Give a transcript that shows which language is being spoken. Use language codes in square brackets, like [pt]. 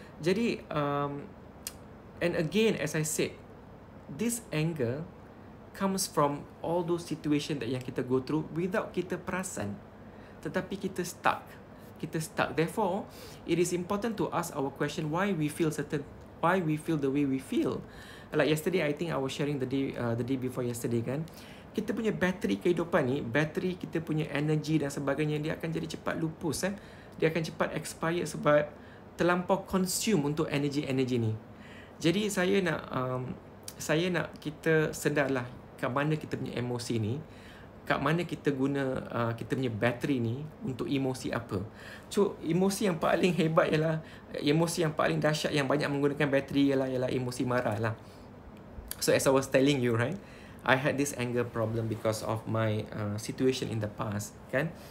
[en] Jadi and again, as I said, this anger comes from all those situations that yang kita go through without [ms] kita perasan, tetapi kita [en] stuck. Therefore, it is important to ask our question why we feel the way we feel. Like yesterday, I think I was sharing the day before yesterday kan. [ms] Kita punya bateri kehidupan ni, bateri kita punya energy dan sebagainya, dia akan jadi cepat lupus Dia akan cepat expire sebab terlampau consume untuk energy ni. Jadi saya nak kita sedarlah kat mana kita punya emosi ni, kat mana kita guna kita punya bateri ni untuk emosi apa. So emosi yang paling hebat ialah, emosi yang paling dahsyat yang banyak menggunakan bateri ialah emosi marah lah. [en] So as I was telling you right, I had this anger problem because of my situation in the past kan.